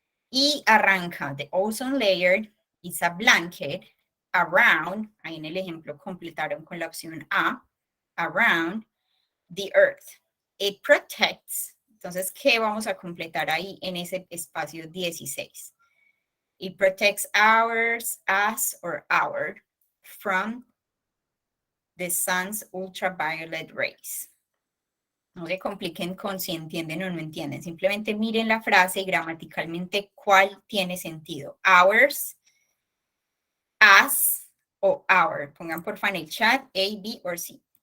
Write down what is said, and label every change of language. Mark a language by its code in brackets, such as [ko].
[es] Y arranca, [en] the ozone layer is a blanket around, [es] ahí en el ejemplo completaron con la opción A, [en] around the earth. It protects, [es] entonces, ¿qué vamos a completar ahí en ese espacio 16? [en] It protects us or our from the sun's ultraviolet rays. [es] No se compliquen con si entienden o no entienden. Simplemente miren la frase y gramaticalmente cuál tiene sentido. Ours, us o our. Pongan porfa en el chat A, B o C.